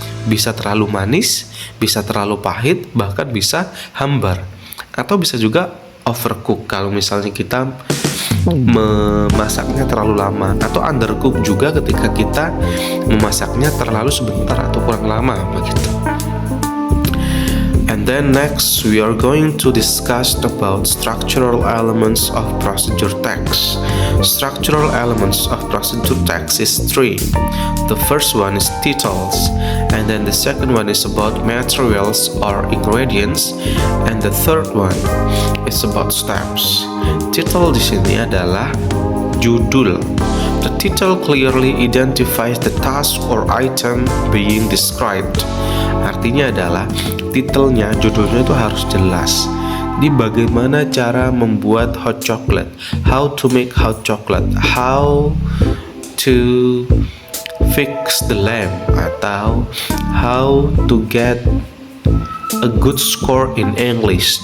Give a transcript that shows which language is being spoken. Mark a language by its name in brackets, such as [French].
[Indonesian] Bisa terlalu manis, bisa terlalu pahit, bahkan bisa hambar. Atau bisa juga overcook kalau misalnya kita memasaknya terlalu lama, atau undercook juga ketika kita memasaknya terlalu sebentar atau kurang lama begitu. [English] And then next we are going to discuss about structural elements of procedure text. Structural elements of procedure text is three. The first one is titles, and then the second one is about materials or ingredients, and the third one is about steps. [Indonesian] Title di sini adalah judul. [English] The title clearly identifies the task or item being described. [Indonesian] Artinya adalah titelnya, judulnya itu harus jelas. Di bagaimana cara membuat [English] hot chocolate, how to make hot chocolate, how to fix the lamp, atau how to get a good score in English.